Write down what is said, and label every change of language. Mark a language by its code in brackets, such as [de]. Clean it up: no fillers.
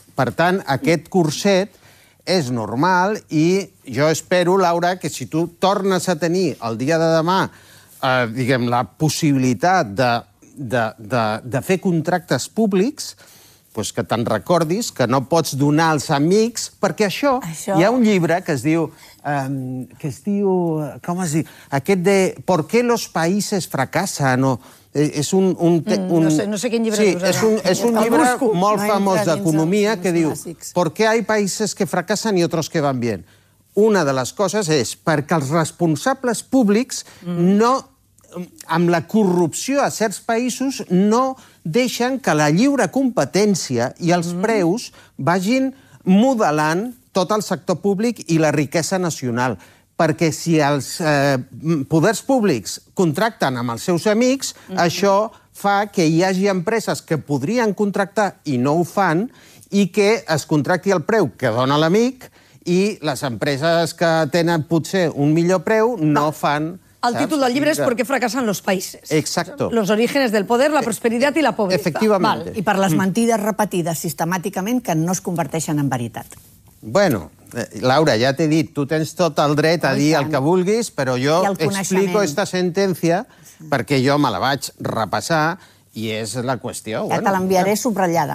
[ca] Per tant, aquest curset és normal i jo espero, Laura, que si tu tornes a tenir el dia de demà diguem, la possibilitat de fer contractes públics, pues que te'n recordis que no pots donar als amics, perquè això, això... hi ha un llibre que es diu... que es diu... com es diu? Aquest de... [es] ¿Por qué los países fracasan? [ca] O, és un no sé quin llibre sí, és. És un llibre molt famós d'economia que diu [es] ¿Por qué hay países que fracasan y otros que van bien? [ca] Una de les coses és perquè els responsables públics no, amb la corrupció a certs països, no deixen que la lliure competència i els preus vagin modelant tot el sector públic i la riquesa nacional. Perquè si els poders públics contracten amb els seus amics, això fa que hi hagi empreses que podrien contractar i no ho fan i que es contracti el preu que dona l'amic i les empreses que tenen potser un millor preu no fan... El títol del llibre és [es] ¿Por qué fracasan los países? Exacto. Los orígenes del poder, la prosperidad y la pobreza. [ca] Efectivament. I per les mentides repetides sistemàticament que no es converteixen en veritat. Bueno, Laura, ja t'he dit, tu tens tot el dret a dir el que vulguis, però jo explico esta sentència perquè jo me la vaig repassar i és la qüestió. Ja te l'enviaré subratllada.